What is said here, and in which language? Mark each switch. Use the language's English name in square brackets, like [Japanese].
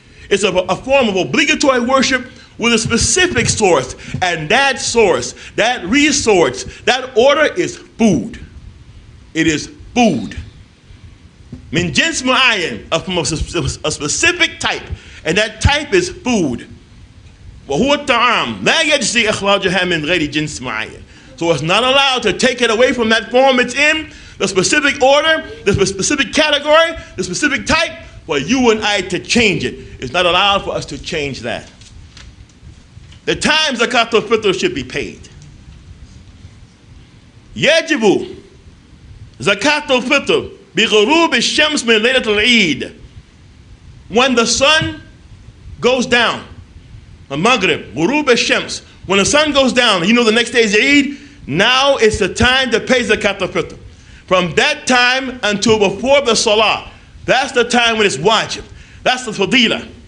[English] It's a form of obligatory worship with a specific source, and that source, that resource, that order is food. It is food. [Arabic] من جنس معين, [English] from a specific type, and that type is food. [Arabic] وهو الطعام لا يجزي إخراجها من غير جنس معين. [English] So it's not allowed to take it away from that form it's in, the specific order, the specific category, the specific type, for you and I to change it. It's not allowed for us to change that. The time Zakaatul Fitr should be paid. [Arabic] يجب Zakaatul Fitr بغروب الشمس من ليلة العيد. [English] When the sun goes down, Maghrib, Ghurub al-Shams, when the sun goes down, you know the next day is Eid, now it's the time to pay Zakaatul Fitr. From that time until before the Salah, that's the time when it's wajib. That's the fadila.